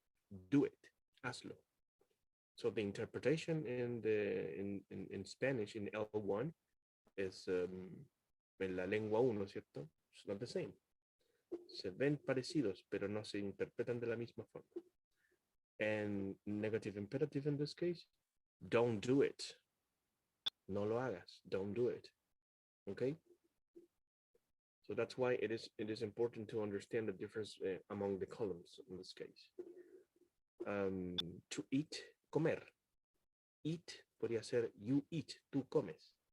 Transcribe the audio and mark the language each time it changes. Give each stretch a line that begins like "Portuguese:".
English: Do it.
Spanish: Hazlo.
English: So the interpretation in Spanish in L1 is
Spanish: en la lengua 1, ¿cierto?
English: It's not the same.
Spanish: Se ven parecidos, pero no se interpretan de la misma forma.
English: And negative imperative in this case, don't do it.
Spanish: No lo hagas.
English: Don't do it. Okay? So that's why it is important to understand the difference among the columns in this case. To eat, comer.
Spanish: Eat podría ser
English: you eat,
Spanish: tú comes.